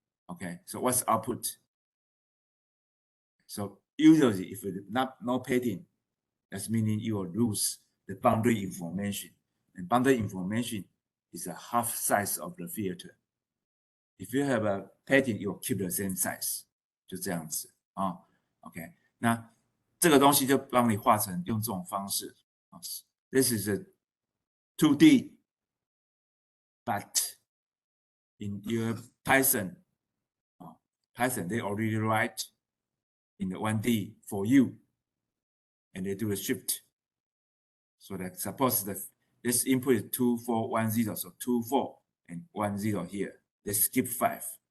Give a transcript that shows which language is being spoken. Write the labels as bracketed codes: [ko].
[en] Okay, so what's output? So usually, if it's no padding, that's meaning you will lose the boundary information. And boundary information is the half size of the filter. If you have a padding, you will keep the same size. [zh] 就这样子啊 ，OK， 那这个东西就帮你画成用这种方式。 [en] This is a 2D, but in your Python, Python they already write in the 1D for you, and they do a shift. So that suppose that this input is 2 4 1 0, so 2 4 and 1 0 here. They skip 5.